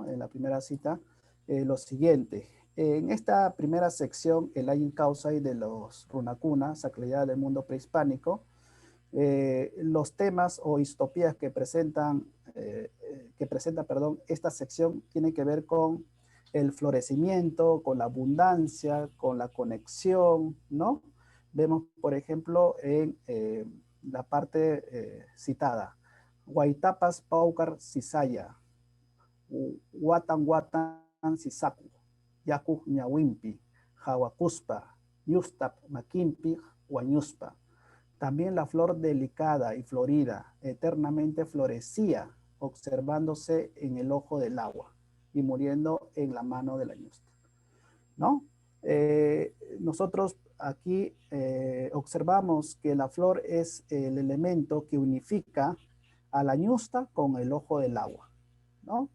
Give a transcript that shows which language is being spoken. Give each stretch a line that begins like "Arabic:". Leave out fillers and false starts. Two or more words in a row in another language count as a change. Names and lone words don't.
Spanish: En la primera cita, lo siguiente. En esta primera sección, el
Quechua: Ayin Kausai
Spanish: de los Runakuna, Sacralidad del Mundo Prehispánico, los temas o distopías que presenta, esta sección tienen que ver con el florecimiento, con la abundancia, con la conexión, ¿no? Vemos, por ejemplo, en la parte citada,
Quechua: Guaitapas Paucar Sisaya, Watan Watan Sisaku, Yaku Ñawimpi, Hawakuspa, Yustap Makimpi, Huañuspa.
Spanish: También la flor delicada y florida eternamente florecía, observándose en el ojo del agua y muriendo en la mano de la ñusta, ¿no? Nosotros aquí observamos que la flor es el elemento que unifica a la ñusta con el ojo del agua, ¿no?